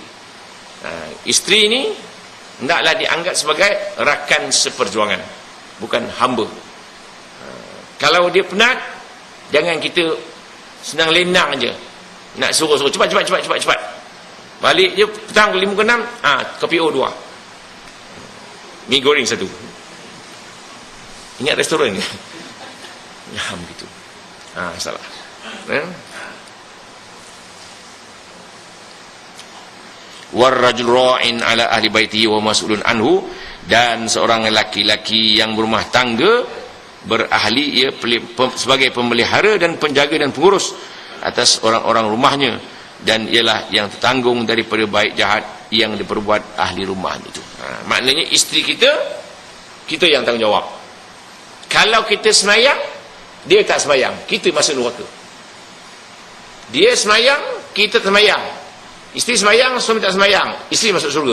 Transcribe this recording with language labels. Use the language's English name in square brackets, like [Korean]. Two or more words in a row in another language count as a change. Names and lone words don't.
[Malay] Isteri ini hendaklah dianggap sebagai rakan seperjuangan, bukan hamba. Kalau dia penat, jangan kita senang lenang je, nak suruh cepat. Balik je petang 5 ke 6, kopi O 2, mi goreng 1. Ingat restoran ke? Ya, begitu. Salah. [Arabic] والرجل راع على أهل بيته ومسؤول عنه, [Malay] dan seorang laki-laki yang berumah tangga berahli, ia sebagai pemelihara dan penjaga dan pengurus atas orang-orang rumahnya, dan ialah yang tertanggung daripada baik jahat yang diperbuat ahli rumah itu. Maknanya isteri kita yang tanggungjawab. Kalau kita semayang, dia tak semayang, kita masuk neraka. Dia semayang, kita tak semayang. Isteri semayang, suami tak semayang, isteri masuk surga.